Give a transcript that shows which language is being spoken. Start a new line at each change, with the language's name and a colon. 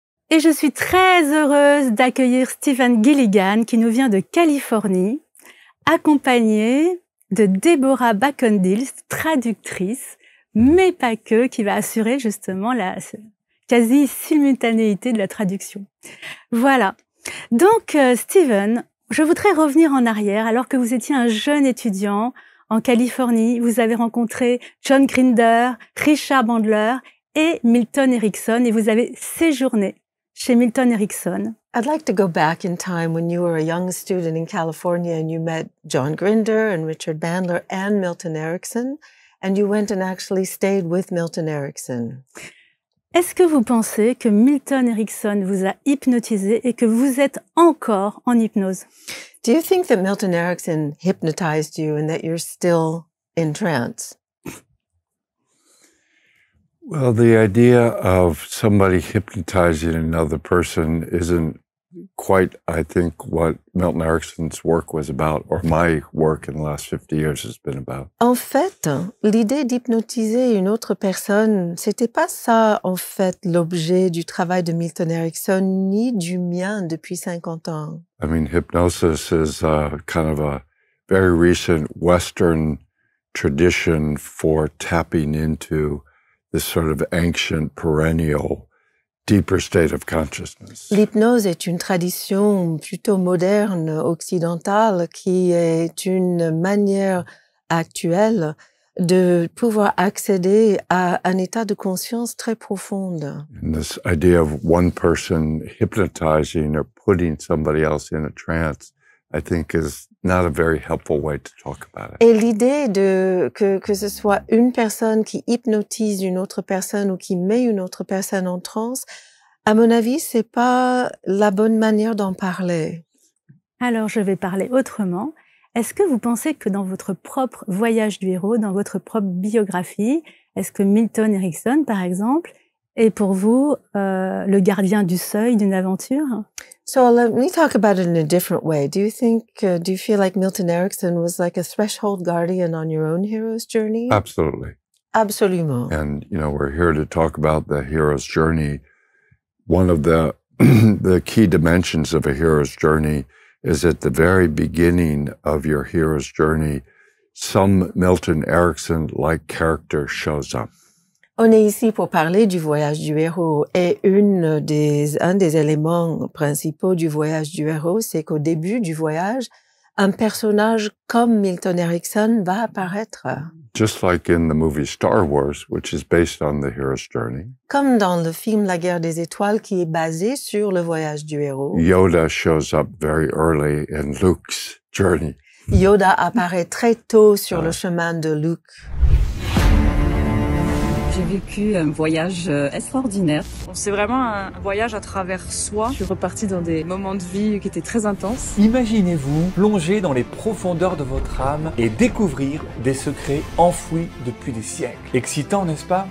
French: Et je suis très heureuse d'accueillir Stephen Gilligan qui nous vient de Californie, accompagné de Deborah Bacondils, traductrice, mais pas que, qui va assurer justement la quasi-simultanéité de la traduction. Voilà. Donc, Stephen, je voudrais revenir en arrière. Alors que vous étiez un jeune étudiant en Californie, vous avez rencontré John Grinder, Richard Bandler et Milton Erickson, et vous avez séjourné chez Milton Erickson.
English: I'd like to go back in time when you were a young student in California and you met John Grinder and Richard Bandler and Milton Erickson, and you went and actually stayed with Milton Erickson.
French: Est-ce que vous pensez que Milton Erickson vous a hypnotisé et que vous êtes encore en hypnose?
English: Do you think that Milton Erickson hypnotized you and that you're still in trance? Well, the idea of somebody hypnotizing another person isn't quite, I think, what Milton Erickson's work was about, or my work in the last 50 years has been about.
French: En fait, l'idée d'hypnotiser une autre personne, c'était pas ça, en fait, l'objet du travail de Milton Erickson, ni du mien depuis 50 ans.
English: I mean, hypnosis is kind of a very recent Western tradition for tapping into this sort of ancient, perennial, deeper state of consciousness.
French: L'hypnose est une tradition plutôt moderne, occidentale, qui est une manière actuelle de pouvoir accéder à un état de conscience très profonde.
English: And this idea of one person hypnotizing or putting somebody else in a trance, I think, is not a very helpful way to talk about it.
French: Et l'idée de que ce soit une personne qui hypnotise une autre personne ou qui met une autre personne en transe, à mon avis, c'est pas la bonne manière d'en parler. Alors, je vais parler autrement. Est-ce que vous pensez que dans votre propre voyage du héros, dans votre propre biographie, est-ce que Milton Erickson, par exemple, est pour vous le gardien du seuil d'une aventure?
English: So let me talk about it in a different way. Do you feel like Milton Erickson was like a threshold guardian on your own hero's journey? Absolutely.
French: Absolument.
English: And, you know, we're here to talk about the hero's journey. One of the the key dimensions of a hero's journey is at the very beginning of your hero's journey, some Milton Erickson-like character shows up.
French: On est ici pour parler du voyage du héros et un des éléments principaux du voyage du héros, c'est qu'au début du voyage, un personnage comme Milton Erickson va apparaître.
English: Just like in the movie Star Wars, which is based on the hero's journey.
French: Comme dans le film La Guerre des Étoiles qui est basé sur le voyage du héros.
English: Yoda shows up very early in Luke's journey.
French: Yoda apparaît très tôt sur le chemin de Luke. J'ai vécu un voyage extraordinaire. C'est vraiment un voyage à travers soi. Je suis repartie dans des moments de vie qui étaient très intenses. Imaginez-vous plonger dans les profondeurs de votre âme et découvrir des secrets enfouis depuis des siècles. Excitant, n'est-ce pas?